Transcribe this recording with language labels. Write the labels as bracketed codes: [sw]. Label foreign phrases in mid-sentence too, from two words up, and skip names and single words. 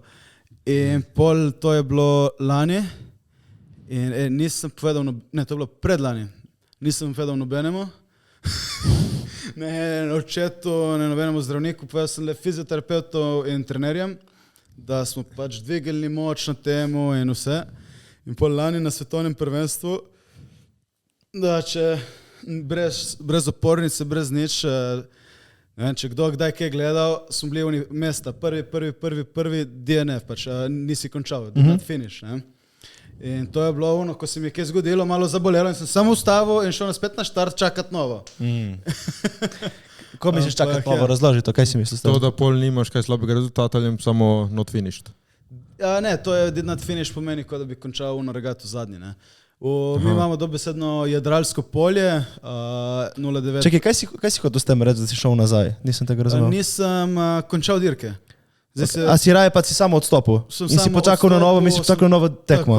[sl] In pol to je bilo lani in nisem povedal, ne, to je bilo predlani, nisem povedal nobenemu, ne očetu, ne nobenemu zdravniku, povedal sem le fizioterapeutu in trenerjem, da smo pač dvigali moč na temu in vse. In pol lani na svetovnem prvenstvu, da če brez opornice, brez nič, ne vem, če kdo kdaj kaj gledal, smo bili v mesta, prvi DNF, pač nisi končal, [en] not finish, [sl] ne. In to je bilo ono, ko se mi je kaj zgodilo, malo zabolelo in sem samo ustavil in šel spet na štart čakat novo. Ko misliš čakat novo, razloži to, kaj si misliš? To, da pol nimaš kaj slabega rezultata, ali samo [en] not finished. [sl] Ja, ne, to je [en] did not finish [sl] pomeni, kot da bi končal v regatu zadnji, ne. Mi imamo dobesedno jadralsko polje, 0,9. Čekaj, kaj si hotel s tem reči, da si šel nazaj? Nisem tega razumel. Nisem končal dirke. A si raje pa si samo odstopil? In si počakal na novo, mislim, počakal na novo tekmo?